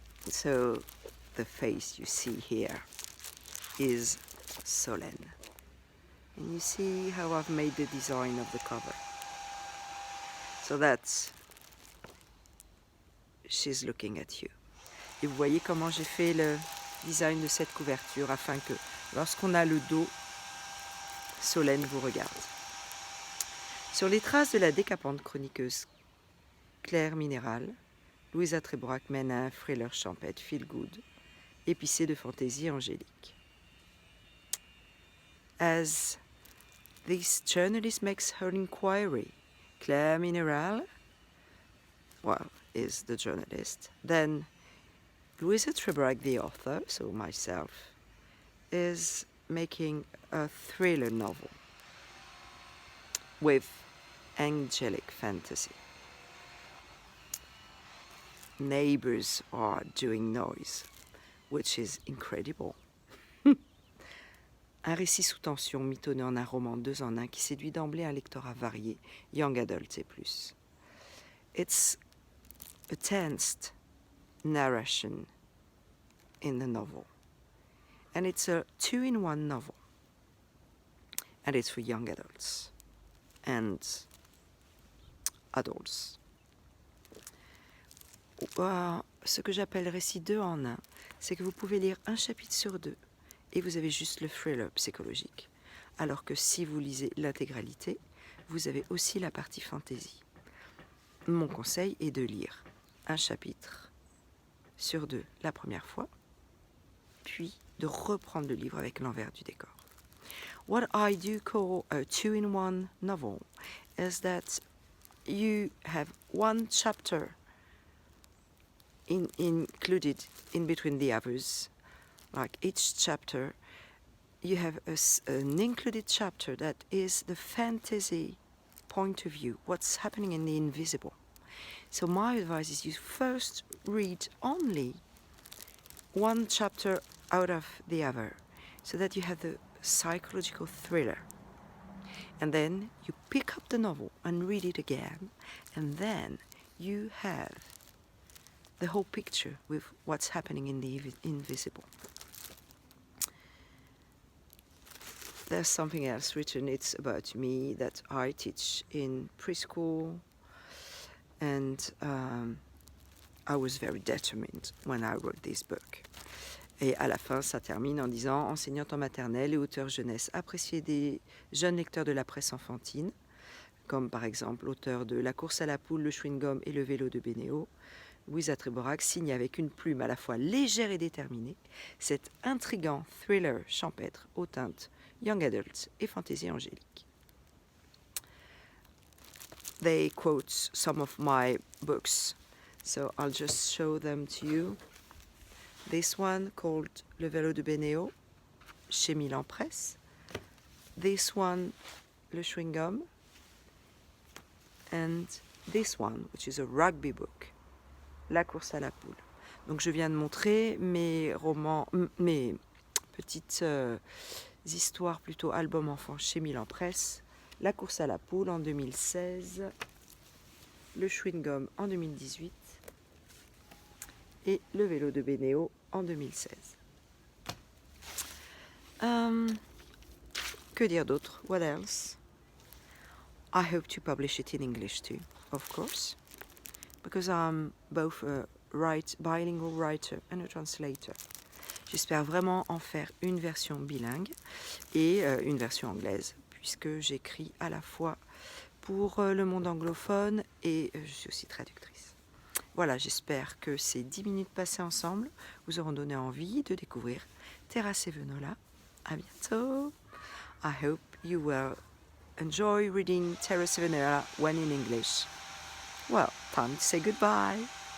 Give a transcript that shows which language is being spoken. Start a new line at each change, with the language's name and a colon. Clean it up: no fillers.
English: So the face you see here is Solène. And you see how I've made the design of the cover. So that's, she's looking at you.
French: Et vous voyez comment j'ai fait le design de cette couverture afin que lorsqu'on a le dos, Solène vous regarde. Sur les traces de la décapante chroniqueuse Claire Minérale, Louisa Tréborac mène un thriller champêtre feel good, épicé de fantaisie angélique.
English: As this journalist makes her inquiry, Claire Minérale, well, is the journalist, then Louisa Tréborac, the author, so myself, is making a thriller novel with angelic fantasy. Neighbors are doing noise, which is incredible.
French: Un récit sous tension mitonnant un roman 2 en 1 qui séduit d'emblée un lectorat varié, young adult et plus.
English: It's a tensed narration in the novel. And it's a 2-in-1 novel. And it's for young adults and adults.
French: Ce que j'appelle récit 2 en 1, c'est que vous pouvez lire un chapitre sur 2 et vous avez juste le thriller psychologique. Alors que si vous lisez l'intégralité, vous avez aussi la partie fantasy. Mon conseil est de lire un chapitre sur 2 la première fois, puis de reprendre le livre avec l'envers du décor.
English: What I do call a 2-in-1 novel is that you have one chapter included in between the others. Like each chapter, you have an included chapter that is the fantasy point of view, what's happening in the invisible. So my advice is you first read only one chapter out of the other, so that you have the psychological thriller. And then you pick up the novel and read it again, and then you have the whole picture with what's happening in the invisible. There's something else written. It's about me that I teach in preschool, and I was very determined when I wrote this book.
French: Et à la fin, ça termine en disant « Enseignante en maternelle et auteur jeunesse appréciée des jeunes lecteurs de la presse enfantine, comme par exemple l'auteur de La course à la poule, le chewing-gum et le vélo de Bénéo, Louisa Tréborac signe avec une plume à la fois légère et déterminée cet intrigant thriller champêtre aux teintes young adult et fantaisie angélique. »
English: They quote some of my books, so I'll just show them to you. This one called Le vélo de Bénéo, chez Milan Presse. This one, Le chewing-gum. And this one, which is a rugby book, La course à la poule.
French: Donc je viens de montrer mes romans, mes petites histoires, plutôt albums enfants chez Milan Presse. La course à la poule en 2016, Le chewing-gum en 2018 et Le vélo de Bénéo en 2016. Que dire d'autre?
English: What else? I hope to publish it in English too, of course, because I'm both a bilingual writer and a translator.
French: J'espère vraiment en faire une version bilingue et une version anglaise, puisque j'écris à la fois pour le monde anglophone et je suis aussi traductrice. Voilà, j'espère que ces 10 minutes passées ensemble vous auront donné envie de découvrir Terra Cevenola. À bientôt!
English: I hope you will enjoy reading Terra Cevenola when in English. Well, time to say goodbye!